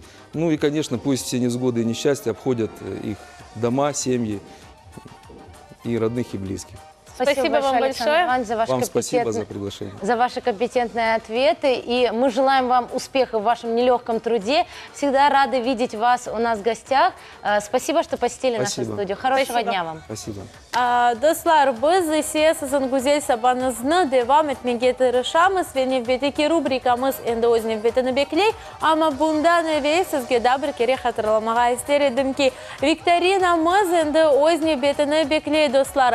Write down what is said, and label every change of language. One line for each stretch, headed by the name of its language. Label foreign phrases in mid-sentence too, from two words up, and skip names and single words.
Russian: Ну и, конечно, пусть все невзгоды и несчастья обходят их дома, семьи и родных, и близких. Спасибо вам большое. Вам спасибо за приглашение. За ваши компетентные ответы. И мы желаем вам успехов в вашем нелегком труде. Всегда рады видеть вас у нас в гостях. Спасибо, что посетили нашу студию. Хорошего дня вам. Спасибо.
Crimean Tatar: Dostlar, biz ise sizin güzel sabahınızı devam etmeye tırışamız ve növbeteki rubrikamız endi öz növbetini bekley. Ama bundan evvel sizge de bir kere hatırlamağa isterim ki viktorinamız endi öz növbetini bekley dostlar.